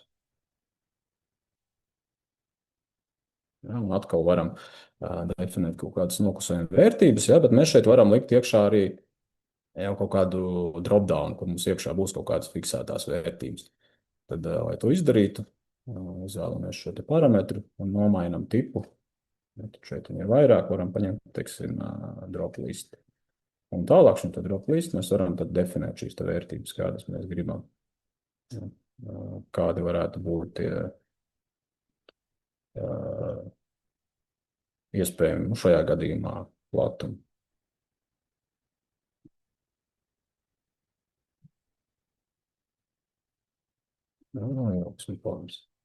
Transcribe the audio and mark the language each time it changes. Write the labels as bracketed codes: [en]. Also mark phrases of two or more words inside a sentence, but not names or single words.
[lv] Ja, un atkal varam definēt kaut kādas noklusējuma vērtības, ja, bet mēs šeit varam likt iekšā arī jau kaut kādu dropdown, kur mums iekšā būs kaut kādas fiksētās vērtības. Tad, lai to izdarītu, izvēlamies šo te parametru un nomainam tipu. Ja, tad šeit ir vairāk, varam paņemt, teiksim, [en] drop list. [lv] Un tālāk šim te [en] drop list [lv] mēs varam tad definēt šīs te vērtības, kādas mēs gribam. Ja, kādi varētu būt tie iespējami šajā gadījumā platumi. Ieliksim formas.